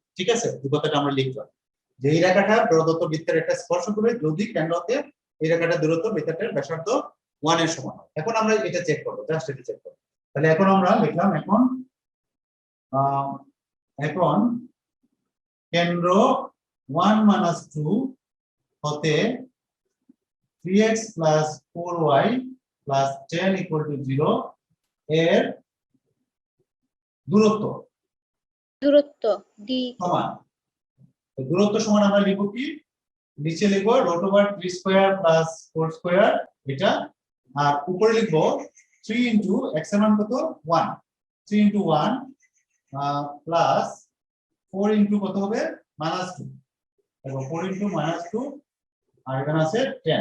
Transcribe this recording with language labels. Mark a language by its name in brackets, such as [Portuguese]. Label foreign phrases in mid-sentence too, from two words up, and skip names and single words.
[Bangla] ঠিক আছে, এই কথাটা আমরা লিখলাম যে এই রেখাটা প্রদত্ত বৃত্তের একটা স্পর্শক হবে যদি কেন্দ্র হতে এই রেখাটার দূরত্ব বৃত্তটির ব্যাসার্ধ 1 এর সমান হয়। এখন আমরা এটা চেক করব, জাস্ট এটা চেক করব। তাহলে এখন আমরা লিখলাম এখন কেন্দ্র 1 মাইনাস 2 হতে [English] 3x plus 4y plus 10 equal to 0 [Bangla] এর দূরত্ব ডি সমান। দূরত্ব সমান আমরা লিখব কি? নিচে লিখব √3 [English] square plus 4 square [Bangla] এটা, আর উপরে লিখব 3 ইনটু x এর মান কত 1, 3 ইনটু 1 প্লাস 4 ইনটু কত হবে -2, এবং 4 ইনটু -2 আর এখানে আছে 10।